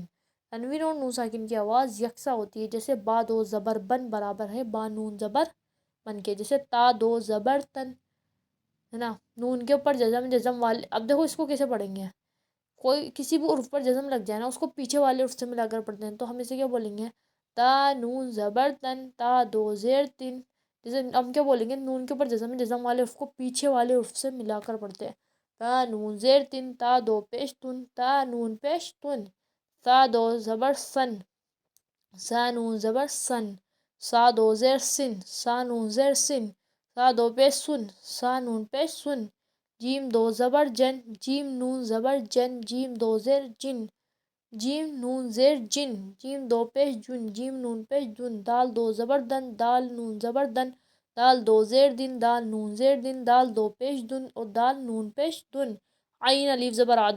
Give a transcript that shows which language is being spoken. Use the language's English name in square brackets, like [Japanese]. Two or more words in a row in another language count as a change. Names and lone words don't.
[Urdu] تنوین اور نون ساکن کی آواز یکساں ہوتی ہے، جیسے با دو زبر بن برابر ہے با نون زبر بن کے، جیسے تا دو زبر تن ہے نا، نون کے اوپر جزم والے۔ اب دیکھو اس کو کیسے پڑھیں گے؟ کوئی کسی بھی عرف پر جزم لگ جائے نا، اس کو پیچھے والے عرف سے ملا کر پڑھتے ہیں، تو ہم اسے کیا بولیں گے؟ تا نون زبر تن، تا دو زیر تن، جیسے ہم کیا بولیں گے؟ نون کے اوپر جزم والے عرف کو پیچھے والے عرف سے ملا کر پڑھتے ہیں۔ تا نون زیر تن، تا دو پیش تن، تا نون پیش تن، تا دو زبر سن، سا نون زبر سن، سا دو زیر سن، سا نون زیر سن، سا دو پیش سن، سا نون پیش سن، جیم دو زبر جن، جیم نون زبر جن، جیم دو زیر جن، جیم نون زیر جن، جیم دو پیش جن، جیم نون پیش جن، دال دو زبر دن، دال نون زبر دن، دال دو زیر دن، دال نون زیر دن، دال دو پیش دن اور دال نون پیش دن، عین الف زبر آ،